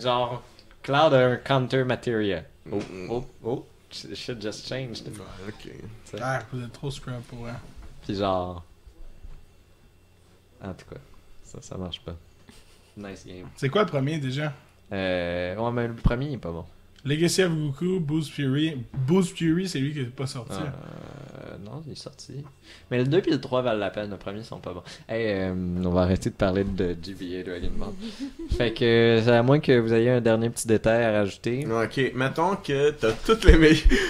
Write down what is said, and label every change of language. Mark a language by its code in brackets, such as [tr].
[fr] Genre, Cloud a un counter material. Oh. [en] Shit just changed. Ok. [fr] Ah, vous êtes trop scrap pour eux. Puis genre. En tout cas, ça marche pas. [en] Nice game. [fr] C'est quoi le premier déjà? Ouais, mais le premier il est pas bon. Legacy of Goku, Boost Fury. Boost Fury, c'est lui qui est pas sorti. Non, il est sorti. Mais le 2 et le 3 valent la peine. Le premier, ils sont pas bons. Hey, on va arrêter de parler de GBA Dragon Ball. Fait que, à moins que vous ayez un dernier petit détail à rajouter. Ok, mettons que t'as toutes les méchants.